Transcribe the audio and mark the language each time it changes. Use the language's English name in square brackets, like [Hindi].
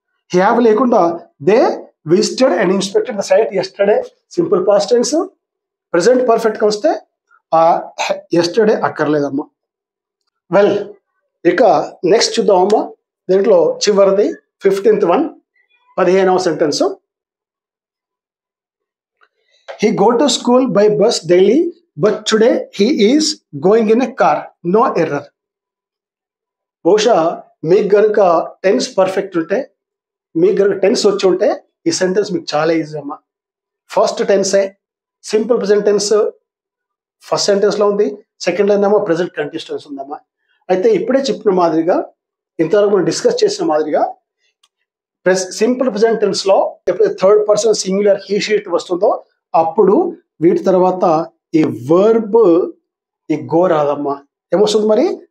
[English] Have లేకుండా they visited and inspected the site yesterday simple past tense. [Telugu] Present పర్ఫెక్ట్గా వస్తే yesterday అక్కర్లేదమ్మా. Well, ఇక next చూద్దామమ్మా. దీంట్లో చివరిది 15th వన్, 15వ sentence. [English] He go to school by bus daily, but today he is going in a car. No error. [Telugu] బహుశా మీకు కనుక tense perfect ఉంటే, మీకు కనుక టెన్స్ వచ్చి ఉంటే ఈ సెంటెన్స్ మీకు చాలా ఈజీ అమ్మా. First టెన్సే simple present tense first సెంటెన్స్లో ఉంది, సెకండ్ ఏమో ప్రెజెంట్ కంటిన్యూస్ టెన్స్ ఉందమ్మా. అయితే ఇప్పుడే చెప్పిన మాదిరిగా, ఇంతవరకు మనం డిస్కస్ చేసిన మాదిరిగా సింపుల్ ప్రెజెంట్ టెన్స్లో ఎప్పుడైతే third person singular he she it వస్తుందో అప్పుడు వీటి తర్వాత ఈ వర్బ్ ఈ గో రాదమ్మా. ఏమొస్తుంది మరి?